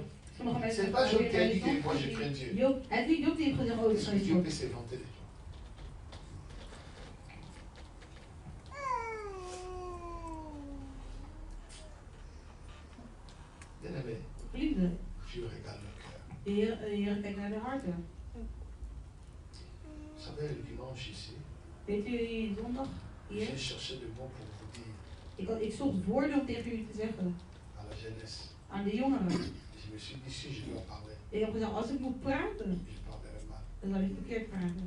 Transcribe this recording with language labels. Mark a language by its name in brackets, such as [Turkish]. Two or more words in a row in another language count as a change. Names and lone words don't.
[French] C'est pas Jean qui a dit que moi je crains Dieu. Est-ce que Dieu peut se vanter de toi? Bien-aimé, je regarde le cœur. [Dutch] Hier kijkt naar de harten. [French] Vous savez, le dimanche ici, [Dutch] weet u, zondag hier? [French] j'ai cherché le mot pour vous dire. [Dutch] Ik zocht woorden om tegen jullie te zeggen. [French] À la jeunesse. [Dutch] Aan de jongeren. [French] Je me suis dit, si je dois parler, [Dutch] Ik heb gezegd, als ik moet praten, [French] je parlerai mal. [Dutch] dan zal ik verkeerd praten.